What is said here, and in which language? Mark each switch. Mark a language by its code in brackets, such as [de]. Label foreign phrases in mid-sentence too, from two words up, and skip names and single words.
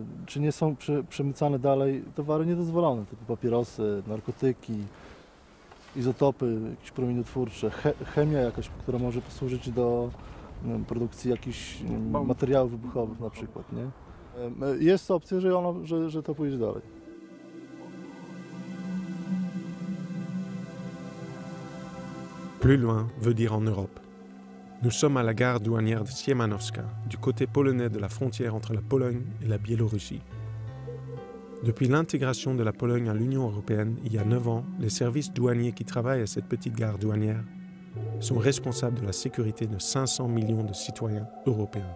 [pl] Czy nie są przemycane dalej towary niedozwolone, typu papierosy, narkotyki, izotopy, jakieś promieniotwórcze, chemia jakaś, która może posłużyć do produkcji jakichś materiałów wybuchowych na przykład. Nie? Jest opcja, że to pójdzie dalej. [fr] Plus loin veut dire en Europe. Nous sommes à la gare douanière de Siemanowska, du côté polonais de la frontière entre la Pologne et la Biélorussie. Depuis l'intégration de la Pologne à l'Union européenne il y a 9 ans, les services douaniers qui travaillent à cette petite gare douanière sont responsables de la sécurité de 500 millions de citoyens européens.